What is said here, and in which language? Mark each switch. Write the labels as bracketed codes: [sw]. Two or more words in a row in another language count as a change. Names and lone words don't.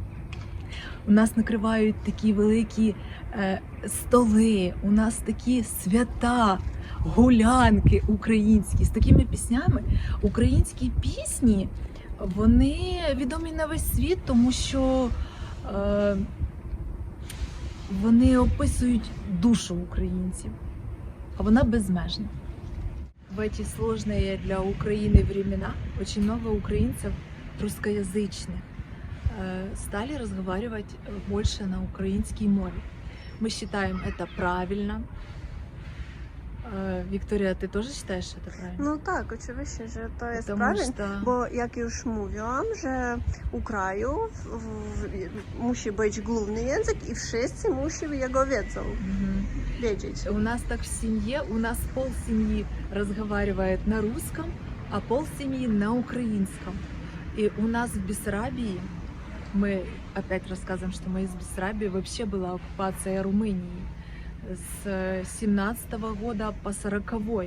[uk] У нас накривають такі великі столи, у нас такі свята, гулянки українські з такими піснями. Українські пісні, вони відомі на весь світ, тому що вони описують душу українців, а вона безмежна. [ru] В эти сложные для Украины времена очень много украинцев русскоязычных стали разговаривать больше на украинской мове. Мы считаем это правильно. [pl] Wiktoria, ty też [ru] считаешь это правильно? [pl] No tak, oczywiście, że to jest [ru] Потому [pl] prawильne, [ru] что- [pl] bo jak już mówiłam, że u kraju musi być główny język i wszyscy muszą jego wiedzieć. [ru] У нас так в семье, у нас пол семьи разговаривает на русском, а пол семьи на украинском. И у нас в Бессарабии, мы опять рассказываем, что мы из Бессарабии, вообще была оккупация Румынии с 17 года по 40-й.